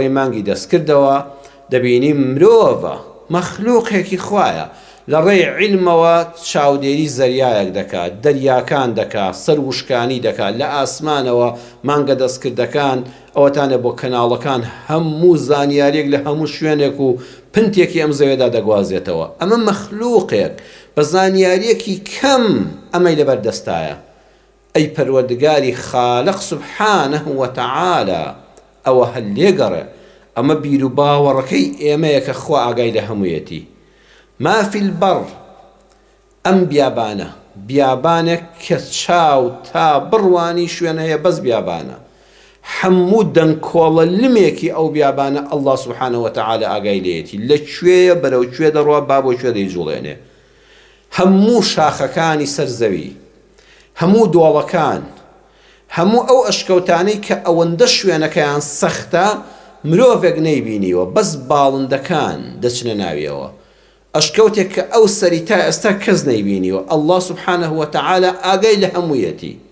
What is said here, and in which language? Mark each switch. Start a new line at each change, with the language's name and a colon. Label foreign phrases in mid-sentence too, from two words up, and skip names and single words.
Central Kurdish: ڕێی مانگی دەستکردەوە دەبینی مرۆڤە مەخلووقێکی خوایە لە ڕێی عیلمەوە چاودێری زەریایەک دەکات دەریاکان دەکات سەر وشکانی دەکات لە ئاسمانەوە مانگە دەستکردەکان ئەوەتانە بۆ کەناڵەکان هەموو زانیاریەک لە هەموو شوێنێک و پنتێکی ئەم زەوێدا دەگوازێتەوە ئەمە مەخلووقێک بە زانیاریەکی کەم ئەمەی لەبەردەستایە ئەی پەروەردگاری خالق
Arabic: سبحانه وتعالى
Central Kurdish: ئەوە هەر لێگەڕێ ئەمە بیر و باوەڕەکەی ئێمەیە کە خوا ئاگای لە هەموویەتی
Arabic: ما في البر
Central Kurdish: ئەم بیابانێک کە چاو تا بڕوانی شوێن هەیە بەس بیابانە هەموو دەنگکۆڵە لمێکی ئەو بیابانە ئەڵڵا
Arabic: سبحانه وتعالى
Central Kurdish: ئاگای لێیەتی لەکوێیە بەرەو کوێ دەڕوا با بۆ کوێ دەیجوڵێنێ هەموو شاخەکانی سەرزەوی هەموو دۆڵەکان هەموو ئەو ئەشکەوتانەی کە ئەوەندە شوێنەکەیان سەختە مرۆڤێک نەیبینیوە بەس باڵندەکان دەچنە ناویەوە ئەشکەوتێک کە ئەو سەری تا ئێستا کەس نەیبینیوە ئەڵڵا
Arabic: سبحانه وتعالى
Central Kurdish: ئاگای لە هەموویەتی